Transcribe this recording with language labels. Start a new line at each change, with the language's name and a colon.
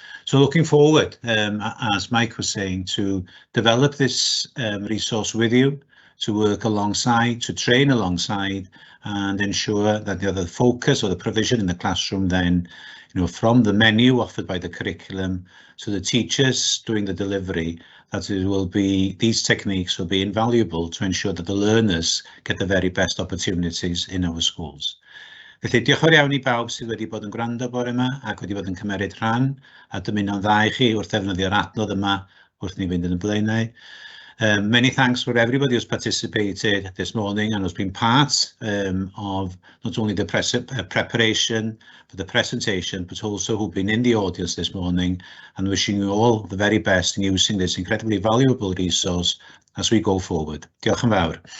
English: So looking forward, as Mike was saying, to develop this resource with you, to work alongside, to train alongside, and ensure that the focus or the provision in the classroom then, from the menu offered by the curriculum to the teachers doing the delivery, that these techniques will be invaluable to ensure that the learners get the very best opportunities in our schools.
Welsh: Felly diolch yn fawr iawn I bawb sydd wedi bod yn gwrando bore yma ac wedi bod yn cymeryd rhan a dymuno'n dda I chi wrth ddefnyddio'r adnodd yma wrth ni fynd yn y blaenau.
English: Many thanks for everybody who's participated this morning and has been part of not only the preparation for the presentation, but also who've been in the audience this morning, and wishing you all the very best in using this incredibly valuable resource as we go forward.
Welsh: Diolch yn fawr.